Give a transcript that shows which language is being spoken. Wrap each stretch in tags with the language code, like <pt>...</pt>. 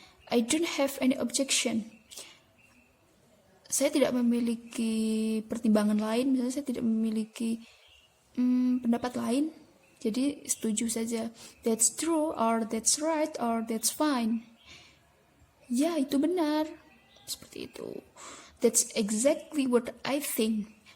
<en>I don't have any objection.</en> <id>Saya tidak memiliki pertimbangan lain, misalnya saya tidak memiliki pendapat lain, jadi setuju saja.</id> <en>That's true, or that's right, or that's fine.</en> <id>Ya, itu benar. Seperti itu.</id> <en>That's exactly what I think.</en>